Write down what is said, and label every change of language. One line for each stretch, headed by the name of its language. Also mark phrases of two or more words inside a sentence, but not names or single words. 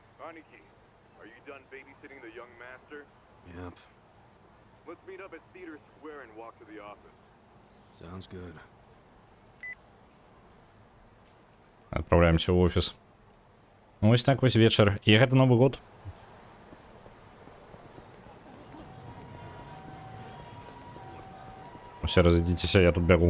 English: Aniki, are you done babysitting the young master? Yep. Let's meet up at Theater Square and walk to the office. Sounds good.
Russian: Отправляемся в офис.
Belarusian: Ось так вось вечар. І гэта Новы год.
Russian: Все, разойдитесь, я тут бегу.